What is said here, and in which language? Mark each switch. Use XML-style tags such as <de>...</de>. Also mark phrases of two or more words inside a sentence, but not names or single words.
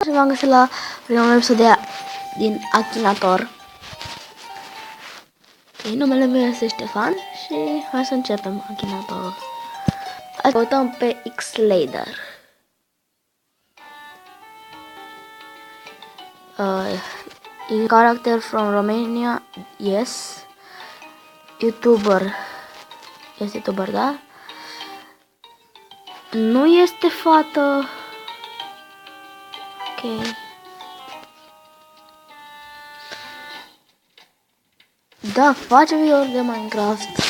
<ro>V-am găsit la primul episod din Akinator. Ok, numele meu este Ștefan și hai să începem Akinator. Hai să votăm pe X-Lader.</ro> <en>Character from Romania, yes.</en> <ro>YouTuber, este YouTuber, da? Nu este fată. Ok. Da, face videouri de Minecraft.</ro>